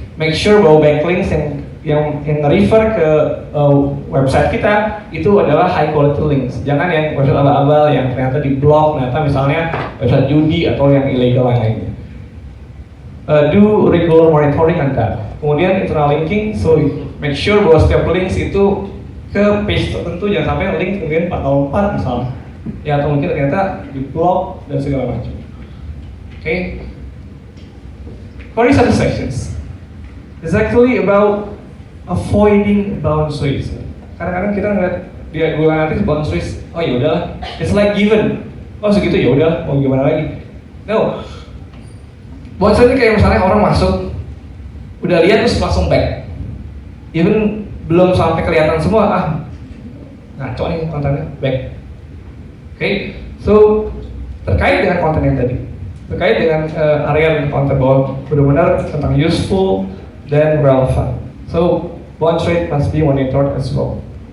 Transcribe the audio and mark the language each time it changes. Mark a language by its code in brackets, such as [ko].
[en] Make sure bahwa backlinks yang refer [id] ke website kita itu adalah [en] high quality links. [id] Jangan yang website abal-abal yang ternyata di blog, ternyata misalnya website judi atau yang ilegal lainnya. [en] Do regular monitoring on that. [id] Kemudian internal linking, [en] so make sure [id] bahwa setiap links itu ke page tertentu, jangan sampai link kemudian 4 tahun 4 misalnya. Ya, atau mungkin ternyata di blog dan segala macam. [en] Query satisfactions. It's actually about avoiding bounce rates. [id] Kadang-kadang kita ngeliat dia Google Analytics bounce rates, oh ya udahlah, [en] it's like given. [id] Oh segitu ya udah, mau gimana lagi? No. Bounce rate kayak misalnya orang masuk, udah lihat terus langsung back. Even belum sampai kelihatan semua, ngaco nih kontennya, back. So terkait dengan konten yang tadi, terkait dengan area konten bahwa benar-benar tentang useful dan relevant. [en] So bounce rate must be monitored as well.